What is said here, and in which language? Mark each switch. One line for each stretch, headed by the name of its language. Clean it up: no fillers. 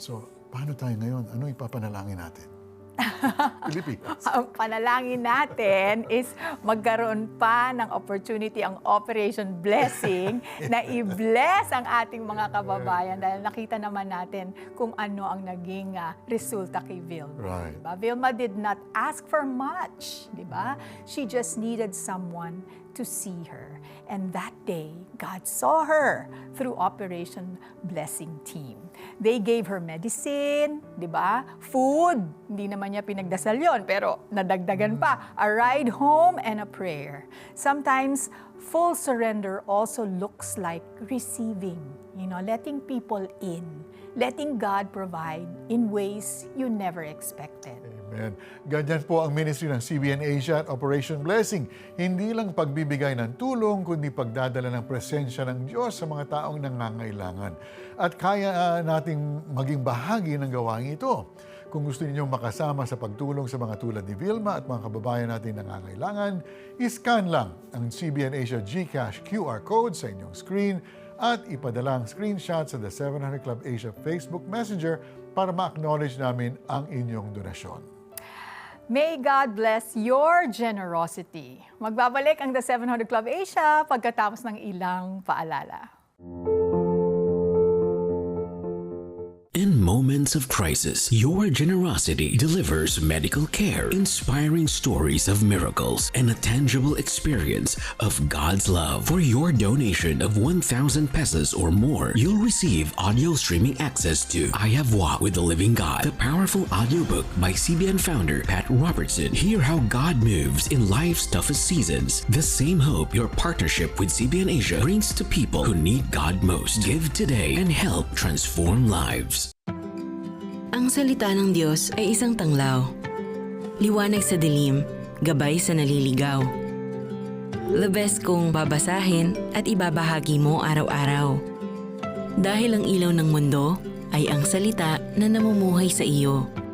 Filipino: So, paano tayo ngayon? Ano ipapanalangin natin? Pilipinas. Ang panalangin natin is magkaroon pa ng opportunity ang Operation Blessing na i-bless ang ating mga kababayan dahil nakita naman natin kung ano ang naging resulta kay Vilma.
English: Right. Diba? Vilma did not ask for much, di ba? She just needed someone to see her. And that day, God saw her through Operation Blessing Team. They gave her medicine,
Filipino: di ba? Food, hindi naman niya pinagdasal yon, pero nadagdagan pa.
English: A ride home and a prayer. Sometimes, full surrender also looks like receiving, letting people in, letting God provide in ways you never expected.
Filipino: Amen. Ganyan po ang ministry ng CBN Asia at Operation Blessing. Hindi lang pagbibigay ng tulong, kundi pagdadala ng presensya ng Diyos sa mga taong nangangailangan. At kaya nating maging bahagi ng gawain ito. Kung gusto ninyong makasama sa pagtulong sa mga tulad ni Vilma at mga kababayan natin nangangailangan, iscan lang ang CBN Asia GCash QR code sa inyong screen at ipadala ang screenshot sa The 700 Club Asia Facebook Messenger para ma-acknowledge namin ang inyong donasyon.
English: May God bless your generosity.
Filipino: Magbabalik ang The 700 Club Asia pagkatapos ng ilang paalala.
English: In moments of crisis, your generosity delivers medical care, inspiring stories of miracles, and a tangible experience of God's love. For your donation of 1,000 pesos or more, you'll receive audio streaming access to I Have Walked with the Living God, the powerful audiobook by CBN founder Pat Robertson. Hear how God moves in life's toughest seasons. The same hope your partnership with CBN Asia brings to people who need God most. Give today and help transform lives.
Filipino: Ang salita ng Diyos ay isang tanglaw. Liwanag sa dilim, gabay sa naliligaw. The best kong babasahin at ibabahagi mo araw-araw. Dahil ang ilaw ng mundo ay ang salita na namumuhay sa iyo.